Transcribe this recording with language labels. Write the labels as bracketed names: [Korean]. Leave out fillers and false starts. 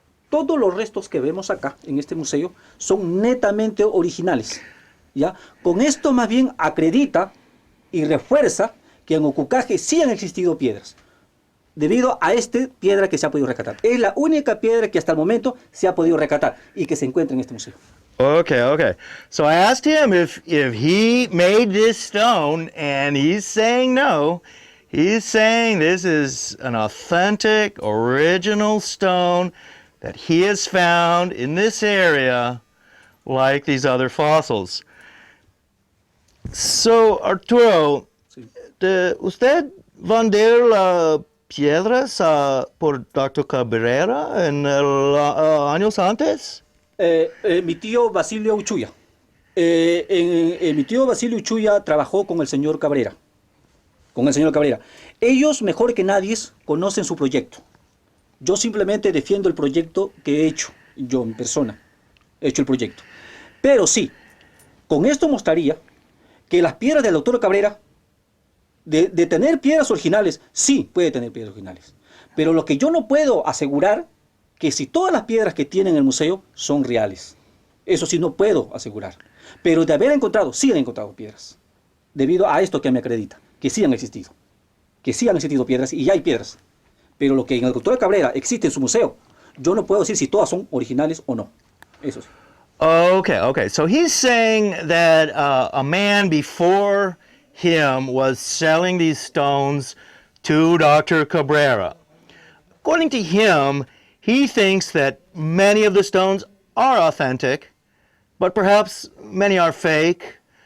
[Spanish] Todos los restos que vemos acá en este museo son netamente originales, ¿ya? Con esto más bien acredita y refuerza que en Acucaje sí han existido piedras, debido a esta piedra que se ha podido rescatar. Es la única piedra que hasta el momento se ha podido rescatar y que se encuentra en este museo. [English] Okay, okay. So I asked him if he made this stone, and he's saying no. He's saying this is an authentic, original stone that he has found in this area, like these other fossils. So, Arturo, [Spanish] Sí. ¿usted vendió las piedras por Dr. Cabrera en años antes? Mi tío Basilio Uchuya. Mi tío Basilio Uchuya trabajó con el señor Cabrera. Con el señor Cabrera. Ellos, mejor que nadie, conocen su proyecto. Yo simplemente defiendo el proyecto que he hecho, yo en persona. He hecho el proyecto. Pero sí, con esto mostraría que las piedras del doctor Cabrera, de tener piedras originales, sí puede tener piedras originales. Pero lo que yo no puedo asegurar, que si todas las piedras que tiene en el museo son reales. Eso sí no puedo asegurar. Pero de haber encontrado, sí han encontrado piedras. Debido a esto que me acredita, que sí han existido. Que sí han existido piedras y hay piedras. Pero lo que en el doctor Cabrera existe en su museo, yo no puedo decir si todas son originales o no. Eso sí. [English] Okay, okay. So he's saying that a man before him was selling these stones to Dr. Cabrera. According to him, he thinks that many of the stones are authentic, but perhaps many are fake.